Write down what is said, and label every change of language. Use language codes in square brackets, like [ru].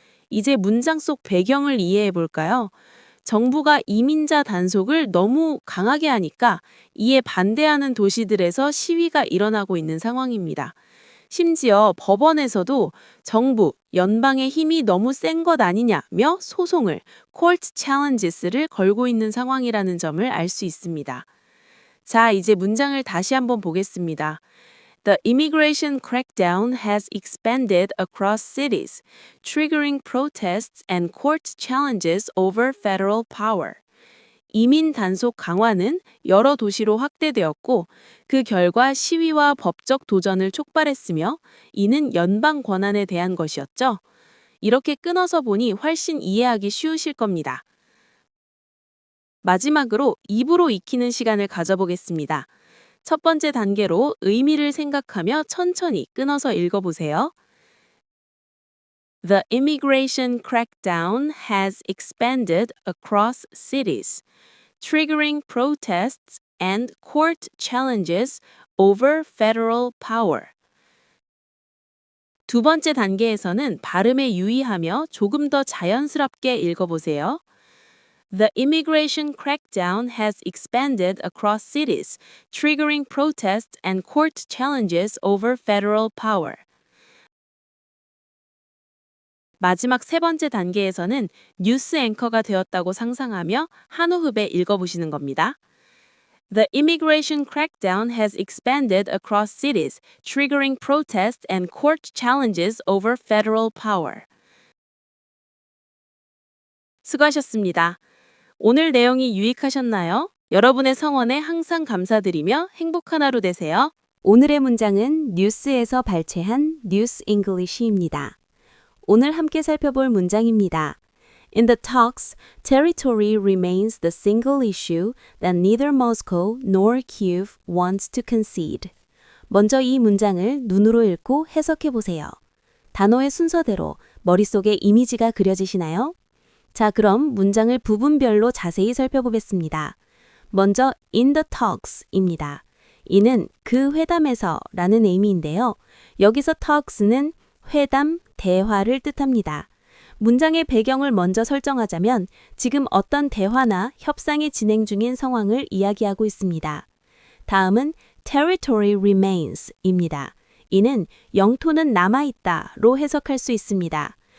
[ko] 이제 문장 속 배경을 이해해 볼까요? 정부가 이민자 단속을 너무 강하게 하니까 이에 반대하는 도시들에서 시위가 일어나고 있는 상황입니다. 심지어 법원에서도 정부, 연방의 힘이 너무 센 것 아니냐며 소송을, court challenges 를 걸고 있는 상황이라는 점을 알 수 있습니다. 자, 이제 문장을 다시 한번 보겠습니다. [en] The immigration crackdown has expanded across cities, triggering protests and court challenges over federal power. [ko] 이민 단속 강화는 여러 도시로 확대되었고 그 결과 시위와 법적 도전을 촉발했으며 이는 연방 권한에 대한 것이었죠. 이렇게 끊어서 보니 훨씬 이해하기 쉬우실 겁니다. 마지막으로 입으로 익히는 시간을 가져보겠습니다. 첫 번째 단계로 의미를 생각하며 천천히 끊어서 읽어보세요. [en] The immigration crackdown has expanded across cities, triggering protests and court challenges over federal power. [ko] 두 번째 단계에서는 발음에 유의하며 조금 더 자연스럽게 읽어보세요. [en] The immigration crackdown has expanded across cities, triggering protests and court challenges over federal power. [ko] 마지막 세 번째 단계에서는 뉴스 앵커가 되었다고 상상하며 한 호흡에 읽어보시는 겁니다. [en] The immigration crackdown has expanded across cities, triggering protests and court challenges over federal power. [ko] 수고하셨습니다. 오늘 내용이 유익하셨나요? 여러분의 성원에 항상 감사드리며 행복한 하루 되세요. 오늘의 문장은 뉴스에서 발췌한 뉴스 잉글리시입니다. 오늘 함께 살펴볼 문장입니다. [en] In the talks, territory remains the single issue that neither Moscow nor Kyiv wants to concede. [ko] 먼저 이 문장을 눈으로 읽고 해석해 보세요. 단어의 순서대로 머릿속에 이미지가 그려지시나요? 자, 그럼 문장을 부분별로 자세히 살펴보겠습니다. 먼저 in the talks 입니다. 이는 그 회담에서 라는 의미인데요. 여기서 talks는 회담, 대화를 뜻합니다. 문장의 배경을 먼저 설정하자면 지금 어떤 대화나 협상이 진행 중인 상황을 이야기하고 있습니다. 다음은 territory remains 입니다. 이는 영토는 남아있다로 해석할 수 있습니다.